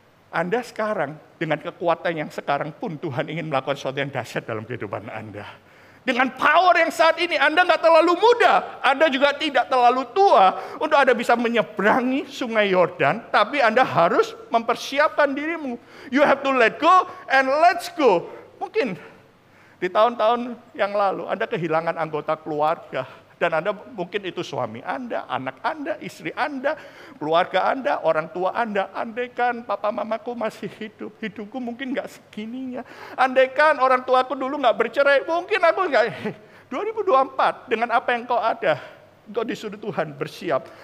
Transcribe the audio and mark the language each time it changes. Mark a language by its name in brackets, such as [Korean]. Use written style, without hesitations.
[Indonesian] Anda sekarang, dengan kekuatan yang sekarang pun, Tuhan ingin melakukan sesuatu yang dahsyat dalam kehidupan Anda. Dengan power yang saat ini, Anda nggak terlalu muda, Anda juga tidak terlalu tua, untuk Anda bisa menyeberangi sungai Yordan, tapi Anda harus mempersiapkan dirimu. [English] You have to let go and let's go. [Indonesian] Mungkin di tahun-tahun yang lalu, Anda kehilangan anggota keluarga. Dan Anda mungkin itu suami Anda, anak Anda, istri Anda, keluarga Anda, orang tua Anda. Andaikan papa mamaku masih hidup, hidupku mungkin nggak segininya. Andaikan orang tuaku dulu nggak bercerai, mungkin aku nggak. 2024, dengan apa yang kau ada, engkau disuruh Tuhan bersiap.